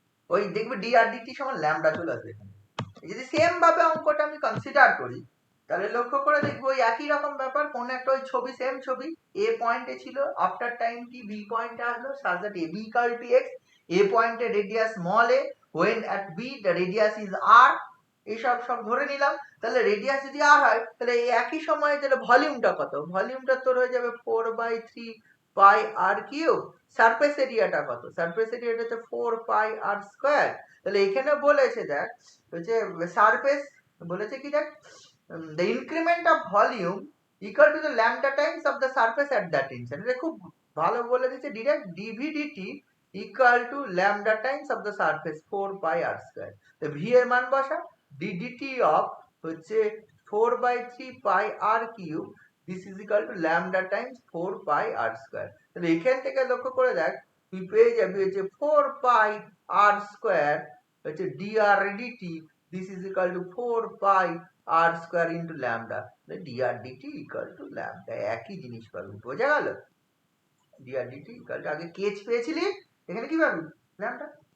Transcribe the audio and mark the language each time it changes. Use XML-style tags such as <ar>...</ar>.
<bn>ওই দেখবে ডি আর ডিটি সমান ল্যামডা চলে আসবে এখানে। যদি সেম ভাবে অঙ্কটা আমি কনসিডার করি তাহলে লক্ষ্য করে দেখবো ওই একই রকম ব্যাপার, কোন একটা ওই ছবি, সেম ছবি, এ পয়েন্টে ছিল, আফটার টাইম টি বি পয়েন্টে আসলো, such that A B equal to x, এ পয়েন্টে radius small A,</bn> <en>when at b the radius is r,</en> <bn>এইসব সব ধরে নিলাম। তাহলে রেডিয়াস যদি আর হয় তাহলে এই একই সময়ে তাহলে ভলিউমটা কত, ভলিউমটা তোর হয়ে যাবে 4/3 পাই আর কিউব। সারফেস এরিয়াটা কত, সারফেস এরিয়াটা হচ্ছে 4 পাই আর স্কয়ার। তাহলে এখানে বলেছে দেখ হচ্ছে সারফেস, বলেছে কি দেখ,</bn> <en>the increment of volume equal to the lambda times of the surface at that instant।</en> <bn>এটা খুব ভালো বলে দিয়েছে direct,</bn> <en>dvdt equal to lambda times of the surface 4 pi r square।</en> <bn>তো v এর মান বসা,</bn> <en>ddt of হচ্ছে 4/3 pi r cube, this is equal to lambda times 4 pi r square।</en> <bn>তাহলে এখান থেকে লক্ষ্য করে দেখ তুই পেয়ে যাবি</bn> <en>হচ্ছে 4 pi r square হচ্ছে dr dt, this is equal to 4 pi r square into lambda, dr dt equal to lambda,</en> <bn>একই জিনিস পাবি। বোঝা গেল? dr dt ইকুয়াল টু, আগে কেচ পেয়েছিলি, এখানে কি পাবি? ল্যামডা।</bn>